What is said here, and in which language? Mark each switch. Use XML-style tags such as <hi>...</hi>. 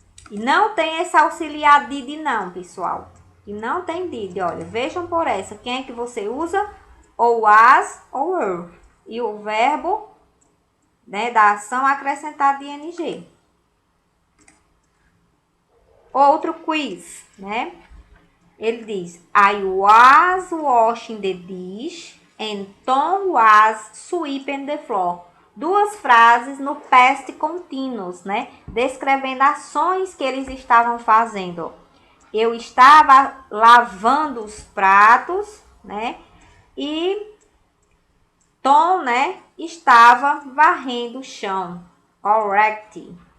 <pt>E não tem esse auxiliar did não, pessoal. E não tem did, olha, vejam por essa. Quem é que você usa? Ou was ou were. E o verbo, né, da ação acrescentada de ing. Outro quiz, né? Ele diz,</pt> <en>I was washing the dish and Tom was sweeping the floor.</en> <pt>Duas frases no past continuous, né? Descrevendo ações que eles estavam fazendo. Eu estava lavando os pratos, né? E Tom, né, estava varrendo o chão. Correct.</pt>